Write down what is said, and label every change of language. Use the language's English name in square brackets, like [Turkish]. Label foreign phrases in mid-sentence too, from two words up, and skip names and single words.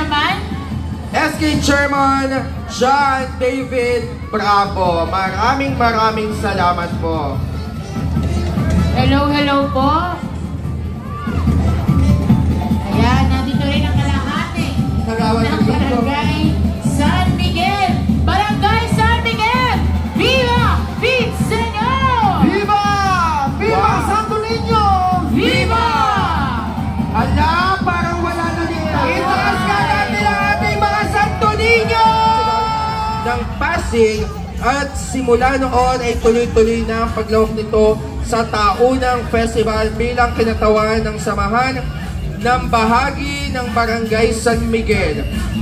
[Filipino] Chairman John David Bravo. Maraming salamat po. Hello po. Ayan, nandito rin ang kalahati ng Barangay San Miguel. [Spanish] Barangay San Miguel! Viva! Viva Señor! Viva! Viva Santo Niño! Viva! [Filipino] Ala, parang wala na dito. Itaas ka natin ang ating mga Santo Niño! Ng Pasig, at simula noon ay tuloy-tuloy na ang paglawak nito sa taunang festival bilang kinatawan ng samahan ng bahagi ng Barangay San Miguel.